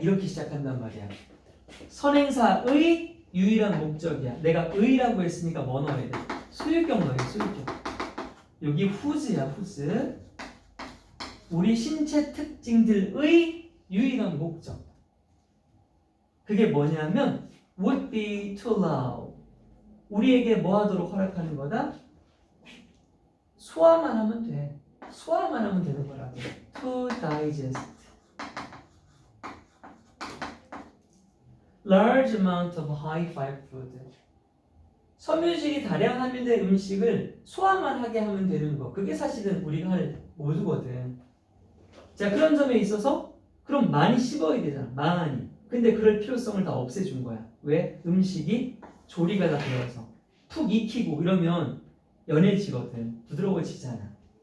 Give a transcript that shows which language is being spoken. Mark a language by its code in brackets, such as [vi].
[ko] 이렇게 시작한단 말이야. 선행사의 유일한 목적이야. 내가 의라고 했으니까 뭐 넣어야 돼? 소유격 넣어야 돼. 소유격. 여기 whose야. whose. 우리 신체 특징들의 유일한 목적. 그게 뭐냐면 [en] would be to allow. [ko] 우리에게 뭐 하도록 허락하는 거다? 소화만 하면 돼. 소화만 하면 되는 거라고. [en] To digest. Large amount of high fiber food. [ko] 섬유질이 다량 함유된 음식을 소화만 하게 하면 되는 거. 그게 사실은 우리가 할 모두거든. 자, 그런 점에 있어서 그럼 많이 씹어야 되잖아. 많이. 근데 그럴 필요성을 다 없애준 거야. 왜? 음식이 조리가 다 되어서 푹 익히고 이러면 연해지거든. 부드러워지잖아.